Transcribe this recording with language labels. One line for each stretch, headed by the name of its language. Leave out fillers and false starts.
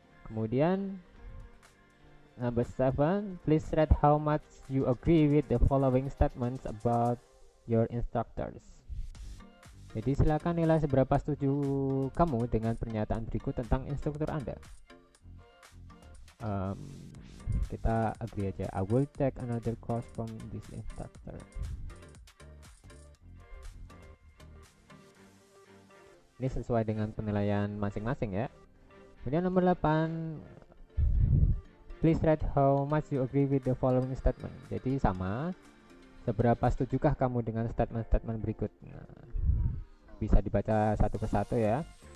Indonesian: Kemudian
English: number 7, please rate how much you agree with the following statements about your instructors.
Indonesian: Jadi silakan nilai seberapa setuju kamu dengan pernyataan berikut tentang instruktur Anda. Kita
English: agree
Indonesian: aja,
English: I will take another course from this instructor.
Indonesian: Ini sesuai dengan penilaian masing-masing ya. Kemudian nomor 8,
English: please rate how much you agree with the following statement.
Indonesian: Jadi sama, seberapa setujukah kamu dengan statement-statement berikut. Nah, bisa dibaca satu persatu ya.